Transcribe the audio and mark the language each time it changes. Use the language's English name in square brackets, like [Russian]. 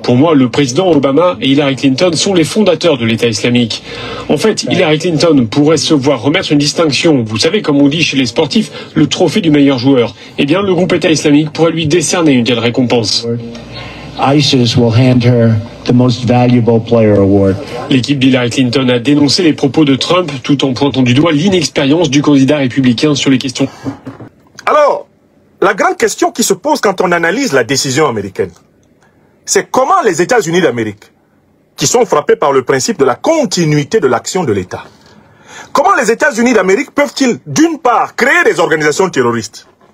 [French] Pour moi, le président Obama et Hillary Clinton sont les fondateurs de l'État islamique. En fait, Hillary Clinton pourrait se voir remettre une distinction. Vous savez, comme on dit chez les sportifs, le trophée du meilleur joueur. Eh bien, le groupe État islamique pourrait lui décerner une telle récompense. [English] ISIS will hand her the Most Valuable Player Award. [French] L'équipe d'Hillary Clinton a dénoncé les propos de Trump tout en pointant du doigt l'inexpérience du candidat républicain sur les questions. Alors, la grande question qui se pose quand on analyse la décision américaine, c'est comment les États-Unis d'Amérique, qui sont frappés par le principe de la continuité de l'action de l'État, comment les États-Unis d'Amérique peuvent-ils, d'une part, créer des organisations terroristes